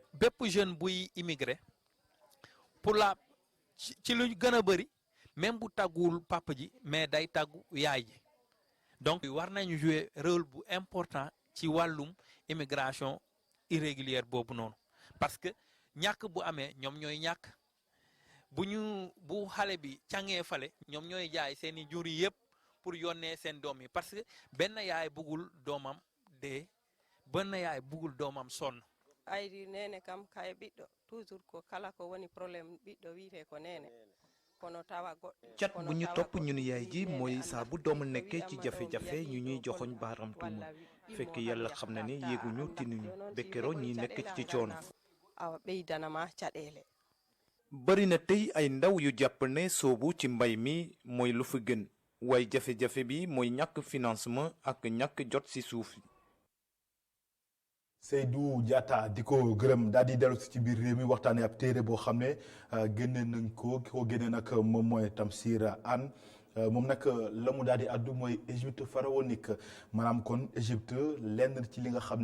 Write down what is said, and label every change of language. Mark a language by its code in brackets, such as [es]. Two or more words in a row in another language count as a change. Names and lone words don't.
[wo] bépp jeune buy [fr] immigré pour [wo] la ci lu gën a bëri même bu tàgguwul papa ji mais day tàggu yaay ji donc war nañu [fr] jouer rôle [wo] bu important ci wàllum [fr] immigration irrégulière [wo] boobu noonu [fr] parce que [wo] ñàkk bu amee ñoom ñooy ñàkk. bu xale bi càngee fale ñoom ñooy jaay seeni jur yi yëpp pour yónnee seen doom yi [fr] parce que [wo] benn yaay bëggul doomam dee benn yaay bëggul doomam sonn. [ff] aydi nene kam kay ɓiɗɗo toujours ko kala ko woni probléme ɓiɗɗo wiite ko nene kono tawa goɗɗo [wo] cat bu ñu topp ñun yaay ji mooy saa bu doomu nekkee ci jafe-jafe ñu ñuy joxoñ baaram tuuma fekk yàlla xam na ni yéeguñu tinuñu bekkero ñi nekk ci coono. [ff] awa ɓeydanama caɗeele. [wo] bari na tey ay ndaw yu jàpp ne soobu ci mbay mi mooy lu fi gën waaye jafe-jafe bi mooy ñàkk financement ak ñàkk jot ci suuf. Seydou Diatta di ko gërëm daal di dellu ci biir réew mi waxtaanee ab téere boo xam ne génne nañ ko ki ko génne nag moom mooy Tamsir Anne moom nag la mu daal di addu mooy [fr] Égypte pharaonique [wo] maanaam kon Égypte lenn ci li nga xam